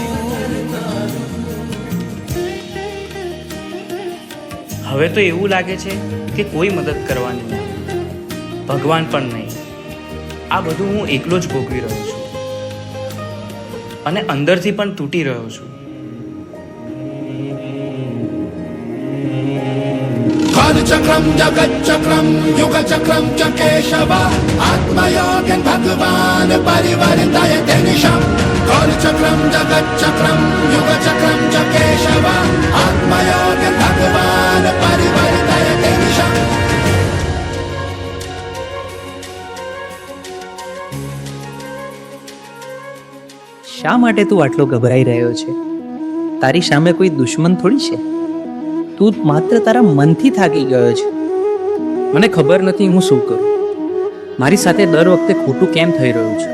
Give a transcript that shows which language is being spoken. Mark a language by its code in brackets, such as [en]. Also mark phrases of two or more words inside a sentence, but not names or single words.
[gu] હવે તો એવું લાગે છે કે કોઈ મદદ કરવાની નહીં, ભગવાન પણ નહીં. આ બધું હું એકલો જ ભોગવી રહ્યો છું, અને અંદરથી પણ તૂટી રહ્યો છું. [sa] कालचक्रम जगच्चक्रम युगचक्रम च केशव आत्मयोगन भगवान परिवर्तय निशम. कालचक्रम जगच्चक्रम युगचक्रम च केशव आत्मयोगन भगवान परिवर्तय निशम. [gu] શા માટે તું આટલો ગભરાઈ રહ્યો છે? તારી સામે કોઈ દુશ્મન થોડી છે. તું માત્ર તારા મનથી થાકી ગયો છે. મને ખબર નથી હું શું કરું. મારી સાથે દર વખતે ખોટું કેમ થઈ રહ્યું છે?